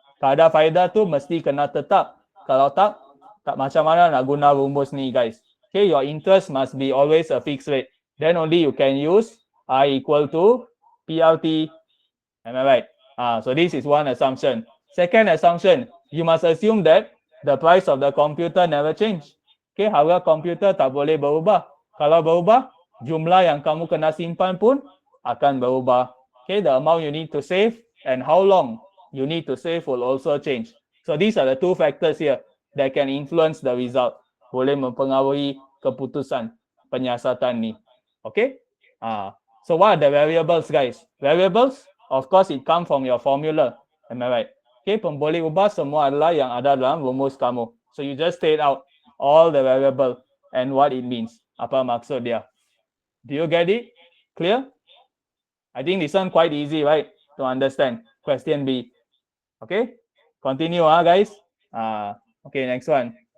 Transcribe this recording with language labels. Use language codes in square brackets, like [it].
[ms] Kaedah faedah tu mesti kena tetap. Kalau tak macam mana nak guna rumus ni, guys. [en] Okay, your interest must be always a fixed rate. Then only you can use I equal to PLT. Am I right? So this is one assumption. Second assumption, you must assume that the price of the computer never change. [ms] Okay, harga komputer tak boleh berubah. Kalau berubah, jumlah yang kamu kena simpan pun akan berubah. [en] Okay, the amount you need to save and how long you need to save will also change. So these are the two factors here that can influence the result. [ms] Boleh mempengaruhi keputusan penyiasatan ni. Okay? [en] So what are the variables, guys? Variables, of course, it comes from your formula. Am I right? [ms] Okay, pemboleh ubah semua adalah yang ada dalam rumus kamu. [en] So you just state out all the variable and what it means. [ms] Apa maksud dia? [en] Do you get it? Clear? I think this one quite easy, right? To understand. Question B. Okay? Continue, guys. Okay, next one.